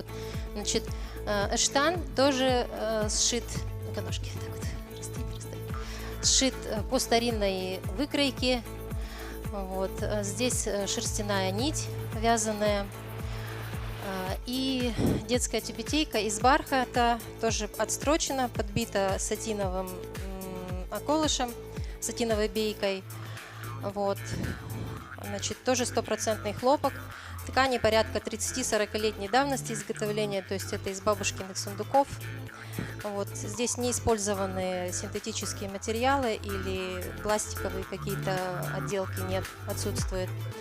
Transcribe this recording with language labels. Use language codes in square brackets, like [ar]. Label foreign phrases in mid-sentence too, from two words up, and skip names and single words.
[ru] Значит, эштан тоже сшит, ну-ка ножки так вот, сшит по старинной выкройке. Вот. Здесь шерстяная нить вязаная. И детская тюбетейка из бархата, тоже отстрочена, подбита сатиновым околышем, сатиновой бейкой. Вот. Значит, тоже 100% хлопок. Ткани порядка 30-40-летней давности изготовления, то есть это из бабушкиных сундуков. Вот. Здесь не использованы синтетические материалы или пластиковые какие-то отделки нет, отсутствует.